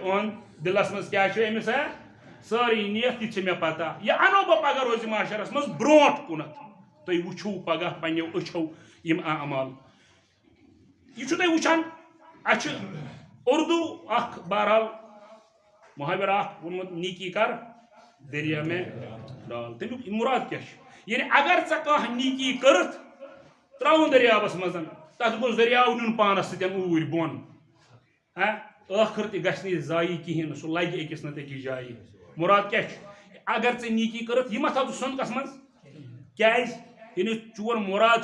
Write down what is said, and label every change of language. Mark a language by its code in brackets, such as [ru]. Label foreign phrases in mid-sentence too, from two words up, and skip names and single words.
[ks] أہُنٛد دلس منٛز کیاہ چھُ أمِس سٲری نیت تہِ چھِ مےٚ پتہ یہِ انو بہٕ پگاہ روزِ معاشرس منٛز برونٛٹھ کُنتھ تُہۍ وٕچھِو پگاہ پننیو أچھو یِم اعمال یہ چھُ تُہۍ وٕچھان اَسہِ چھُ اردو اکھ بہرحال محاور اکھ ووٚنمُت [ur] نیکی کر دریا میں ڈال [ks] تمیُک مُراد کیاہ چھُ یعنی اگر ژےٚ کانٛہہ نیکی کٔرٕتھ ترٛاوُن دٔریاوس منٛز تتھ گوٚژھ دٔریاو نیُن پانس سۭتۍ اوٗرۍ بۄن ٲخر تہِ گژھِ نہٕ یہِ ضایہِ کِہیٖنۍ نہٕ سُہ لگہِ أکِس نتہٕ أکِس جایہِ مُراد کیاہ چھُ اگر ژےٚ نیکی کٔرٕتھ یہِ مہ تھاو ژٕ سۄنٛدکس منٛز کیازِ یعنی چون مُراد